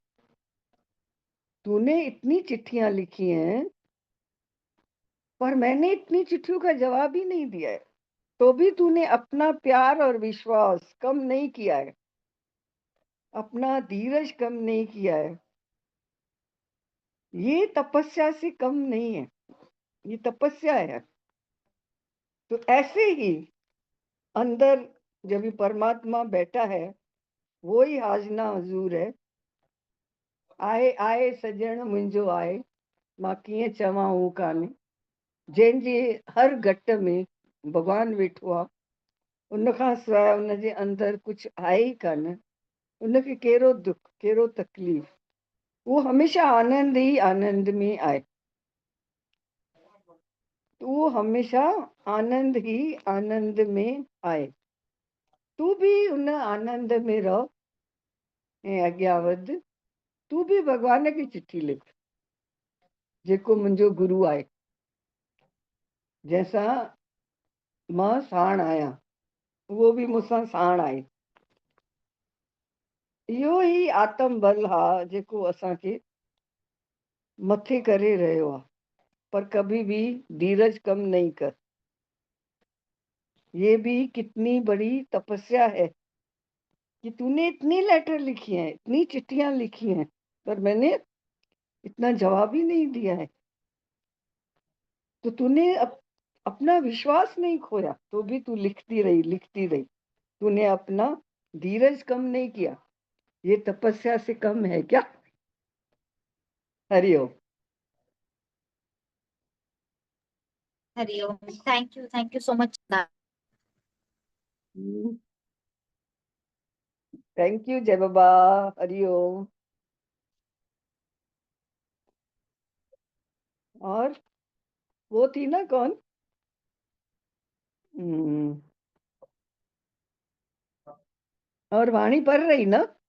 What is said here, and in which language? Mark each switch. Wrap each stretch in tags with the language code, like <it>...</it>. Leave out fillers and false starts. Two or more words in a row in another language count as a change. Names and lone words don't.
<hi>तूने इतनी चिट्ठियां लिखी हैं, पर मैंने इतनी चिट्ठियों का जवाब ही नहीं दिया है, तो भी तूने अपना प्यार और विश्वास कम नहीं किया है, अपना धीरज कम नहीं किया है। ये तपस्या से कम नहीं है, ये तपस्या है। तो ऐसे ही अंदर जब भी परमात्मा बैठा है, वो ही हाजना हजूर है।</hi> <sd>आहे आहे सजण मुंहिंजो आहे, मां कीअं चवां हू कान्हे। जंहिंजे हर घट में भॻवानु वेठो आहे, उन खां सवाइ उनजे अंदर कुझु आहे ई कान। उनखे कहिड़ो दुख, कहिड़ो तकलीफ़, वो हमेशा आनंद ही आनंद में आहे। वो हमेशा आनंद ही आनंद में आहे। तू भी उन आनंद में रहो ऐं अॻियां वध। तू भी भॻवान खे चिठी लिख, जेको मुंहिंजो गुरु आहे, जंहिंसां मां साण आहियां, उहो बि मूंसां साण आहे। इहो ई आत्म बल आहे जेको असांखे मथे करे रहियो आहे।</sd> <hi>पर कभी भी धीरज कम नहीं कर। ये भी कितनी बड़ी तपस्या है कि तूने इतनी लेटर लिखी हैं, इतनी चिट्ठियां लिखी हैं, पर मैंने इतना जवाब ही नहीं दिया है। तो तूने अपना विश्वास नहीं खोया, तो भी तू लिखती रही, लिखती रही। तूने अपना धीरज कम नहीं किया। ये तपस्या से कम है क्या? हरिओम। हरिओम।</hi> <en>Thank you so much. Thank you</en> <hi>जय बाबा। हरिओम। और वो थी ना कौन? और वाणी पढ़ रही ना?</hi>